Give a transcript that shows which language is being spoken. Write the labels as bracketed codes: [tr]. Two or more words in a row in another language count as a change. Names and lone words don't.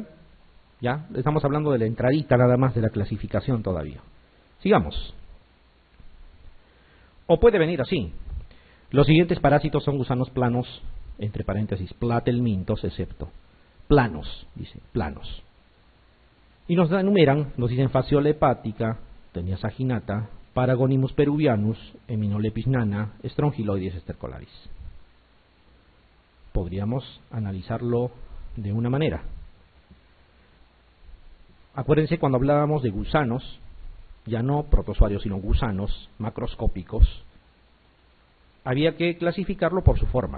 [es] Ya, estamos hablando de la entradita nada más de la clasificación todavía. Sigamos. O puede venir así. Los siguientes parásitos son gusanos planos, entre paréntesis, platelmintos, excepto. Planos, dice, planos. Y nos enumeran, nos dicen Fasciola hepática, Tenia saginata, Paragonimus peruvianus, Heminolepis nana, Strongyloides stercolaris. Podríamos analizarlo de una manera. Acuérdense cuando hablábamos de gusanos, ya no protozoarios, sino gusanos macroscópicos, había que clasificarlo por su forma.